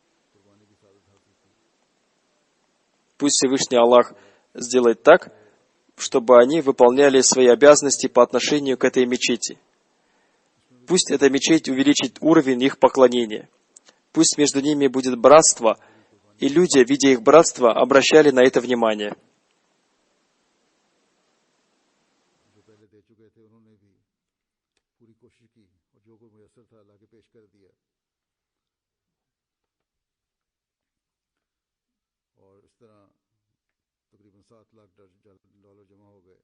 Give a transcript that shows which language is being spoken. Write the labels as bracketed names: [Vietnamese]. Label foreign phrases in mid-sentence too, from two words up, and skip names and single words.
[Russian] Пусть Всевышний Аллах сделает так, чтобы они выполняли свои обязанности по отношению к этой мечети. Пусть эта мечеть увеличит уровень их поклонения. Пусть между ними будет братство, и люди, видя их братство, обращали на это внимание. [Urdu] جو پہلے دے چکے تھے انہوں نے بھی پوری کوشش کی اور جو کچھ میسر تھا اللہ کے پیش کر دیا. اور اس طرح تقریباً 7 لاکھ ڈالر جمع ہو گئے.